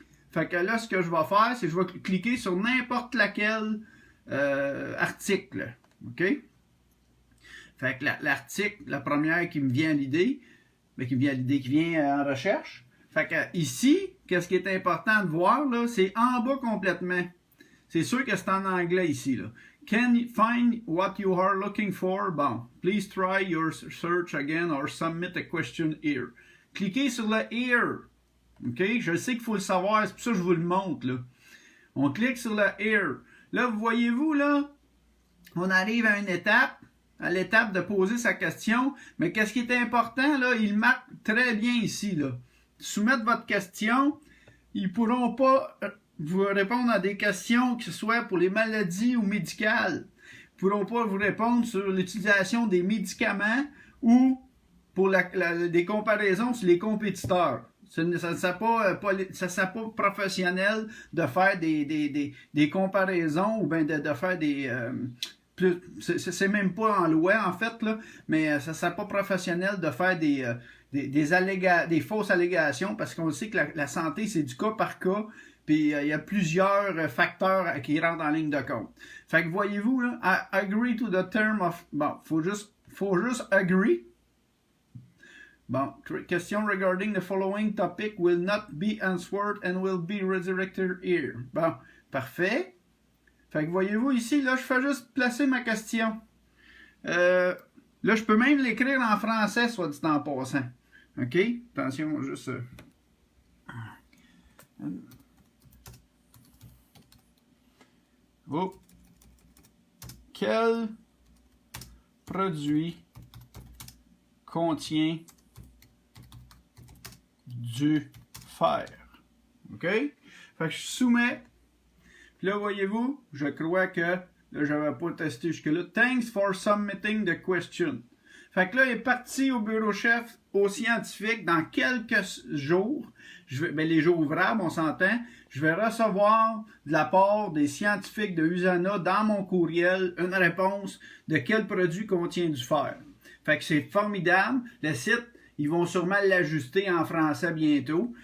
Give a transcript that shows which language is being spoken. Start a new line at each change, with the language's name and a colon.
French: Fait que là, ce que je vais faire, c'est que je vais cliquer sur n'importe laquelle article. OK? Fait que l'article, la première qui me vient à l'idée, qui vient en recherche. Fait que ici, qu'est-ce qui est important de voir, là, c'est en bas complètement. C'est sûr que c'est en anglais ici, là.
English: Can you find what you are looking for?
French: Bon,
English: please try your search again or submit a question here.
French: Cliquez sur le here. OK? Je sais qu'il faut le savoir, c'est pour ça que je vous le montre, là. On clique sur le here. Là, vous voyez-vous, là, on arrive à une étape, à l'étape de poser sa question. Mais qu'est-ce qui est important, là? Il marque très bien ici, là. Soumettre votre question. Ils pourront pas vous répondre à des questions, que ce soit pour les maladies ou médicales. pourront pas vous répondre sur l'utilisation des médicaments ou pour des comparaisons sur les compétiteurs. Ça ne sert pas professionnel de faire des comparaisons ou bien de faire des... c'est même pas en loi, en fait, là, mais ça ne sert pas professionnel de faire des fausses allégations parce qu'on sait que la santé, c'est du cas par cas. Puis il y a plusieurs facteurs qui rentrent en ligne de compte. Fait que voyez-vous, là,
English: agree to the term of...
French: Bon, faut juste
English: agree.
French: Bon,
English: question regarding the following topic will not be answered and will be redirected here.
French: Bon, parfait. Fait que voyez-vous ici, là, je fais juste placer ma question. Là, je peux même l'écrire en français, soit dit en passant. OK? Attention, juste... Oh. Quel produit contient du fer? OK? Fait que je soumets. Puis là, voyez-vous, je crois que là, je n'avais pas testé jusque-là.
English: Thanks for submitting the question.
French: Fait que là, il est parti au bureau chef, au scientifique, dans quelques jours. Les jours ouvrables, on s'entend. Je vais recevoir de la part des scientifiques de USANA dans mon courriel une réponse de quel produit contient du fer. Fait que c'est formidable. Le site, ils vont sûrement l'ajuster en français bientôt.